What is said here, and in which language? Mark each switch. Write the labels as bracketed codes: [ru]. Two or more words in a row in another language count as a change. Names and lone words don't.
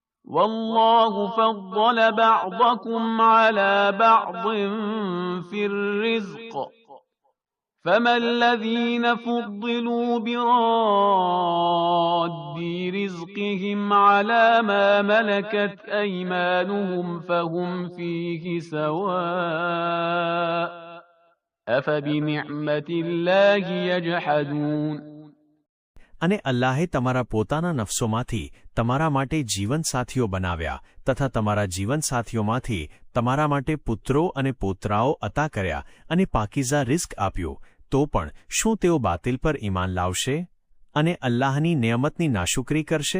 [ar] والله فضل بعضكم على بعض في الرزق فما الذين فضلوا براد رزقهم على ما ملكت أيمانهم فهم فيه سواء أفبنعمة الله يجحدون. [gu] અને અલ્લાહે તમારા પોતાના નફસોમાંથી તમારા માટે જીવનસાથીઓ બનાવ્યા તથા તમારા જીવનસાથીઓમાંથી તમારા માટે પુત્રો અને પૌત્રાઓ અતા કર્યા અને પાકીઝા રિઝ્ક આપ્યું, તો પણ શું તેઓ બાતિલ પર ઈમાન લાવશે અને અલ્લાહની નિયમતની નાશુકરી કરશે?